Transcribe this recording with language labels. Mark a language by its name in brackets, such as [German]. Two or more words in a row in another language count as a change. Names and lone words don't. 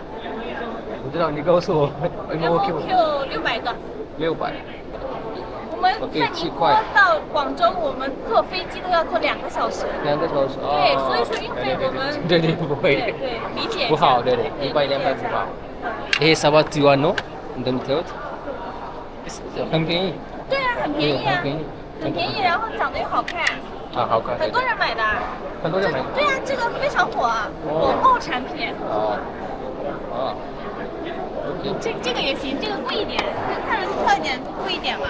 [Chinese] 我知道，你告诉我。 MOQ 600个。 600。我们在宁波到广州，我们坐飞机都要坐2个小时。 2个小时。对，所以说运费我们对不会。对，理解一下。不好，对，100 200不好。 [Amharic] ይሄ 7 ዩዋን ነው እንደምታዩት። [Chinese] 很便宜。对啊，很便宜啊。很便宜，然后长得又好看。好看。很多人买的。很多人买。对啊，这个非常火，火爆产品。这个也行，这个贵一点，看着漂一点，贵一点嘛。